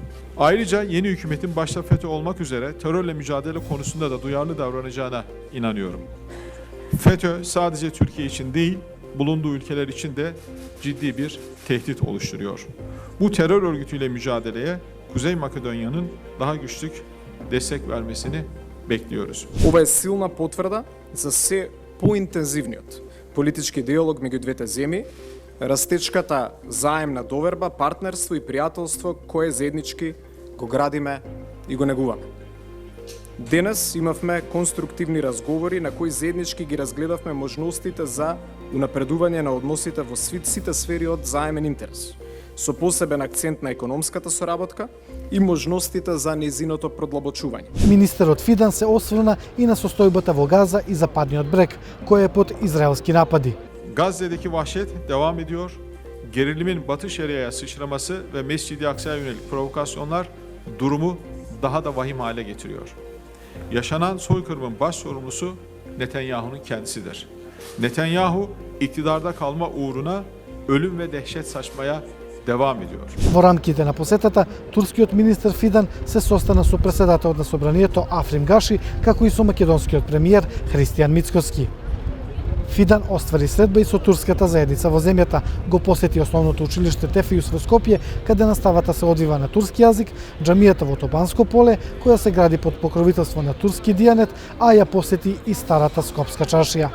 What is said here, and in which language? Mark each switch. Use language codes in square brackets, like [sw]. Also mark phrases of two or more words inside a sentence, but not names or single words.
[tr] Ayrıca yeni hükümetin başta FETÖ olmak üzere terörle mücadele konusunda da duyarlı davranacağına inanıyorum. FETÖ sadece Türkiye için değil, bulunduğu ülkeler için de ciddi bir tehdit oluşturuyor. Bu terör örgütüyle mücadeleye Kuzey Makedonya'nın daha güçlü destek vermesini bekliyoruz. [mk] Ова е силна потврда за се поинтензивниот политички диалог меѓу двете земји, растечката заемна доверба, партнерство и пријателство кое заеднички го градиме и го негуваме. Денес имавме конструктивни разговори на кои заеднички ги разгледавме можностите за унапредување на односите во сите сфери од заемен интерес, со посебен акцент на економската соработка и можностите за нејзиното продлабочување. Министерот Фидан се осврна и на состојбата во Газа и Западниот брег, кој е под израелски напади. [tr] Gazze'deki vahşet devam ediyor. Gerilimin Batı Şeria'ya sıçraması ve Mescid-i Aksa'ya yönelik provokasyonlar durumu daha da vahim hale getiriyor. Yaşanan soykırımın baş sorumlusu Netanyahu'nun kendisidir. Netanyahu iktidarda kalma uğruna ölüm ve dehşet saçmaya devam ediyor. [mk] Во рамките на посетата, турскиот министер Фидан се состана со председателот на собранието Африм Гаши, како и со македонскиот премиер Христијан Мицкоски. Фидан оствари средба и со турската заедница во земјата, го посети основното училиште Тефиус во Скопје, каде наставата се одвива на турски јазик, џамијата во Тобанско поле, која се гради под покровителство на турски дијанет, а ја посети и старата Скопска чаршија.